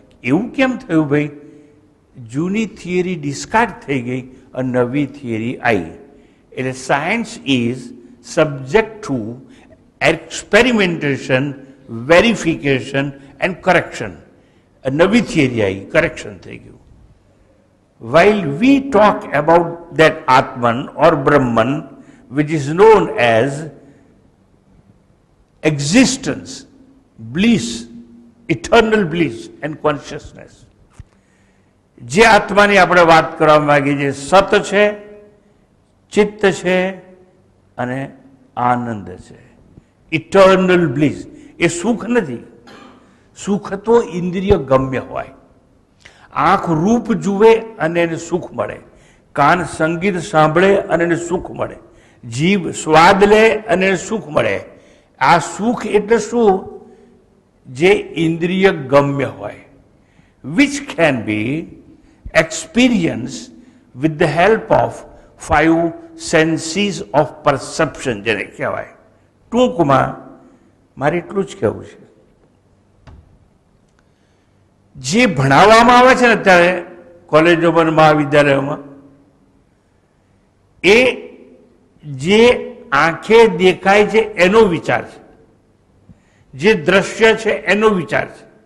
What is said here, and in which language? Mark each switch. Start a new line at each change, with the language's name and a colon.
Gujarati: એવું કેમ થયું ભાઈ? જૂની થિયરી ડિસ્કાર્ડ થઈ ગઈ અને નવી થિયરી આવી.
English: એટલે science is subject to experimentation, verification and correction.
Gujarati: નવી થિયરી આવી, કરેક્શન થઈ ગયું.
English: While we talk about that Atman or Brahman, which is known as existence, bliss, eternal bliss and consciousness.
Gujarati: જે આત્માની આપણે વાત કરવા માંગીએ છીએ, સત છે, ચિત્ત છે અને આનંદ છે.
English: Eternal bliss.
Gujarati: એ સુખ નથી. સુખ તો ઇન્દ્રિય ગમ્ય હોય. આંખ રૂપ જુએ અને એને સુખ મળે, કાન સંગીત સાંભળે અને એને સુખ મળે, જીભ સ્વાદ લે અને એને સુખ મળે. આ સુખ એટલે શું? જે ઇન્દ્રિય ગમ્ય હોય,
English: which can be experienced with the help of 5 senses of perception,
Gujarati: જેને કહેવાય. ટૂંકમાં મારે એટલું જ કહેવું છે, જે ભણાવવામાં આવે છે ને અત્યારે કોલેજોમાં, મહાવિદ્યાલયોમાં, એ જે આંખે દેખાય છે એનો વિચાર છે, જે દ્રશ્ય છે એનો વિચાર છે.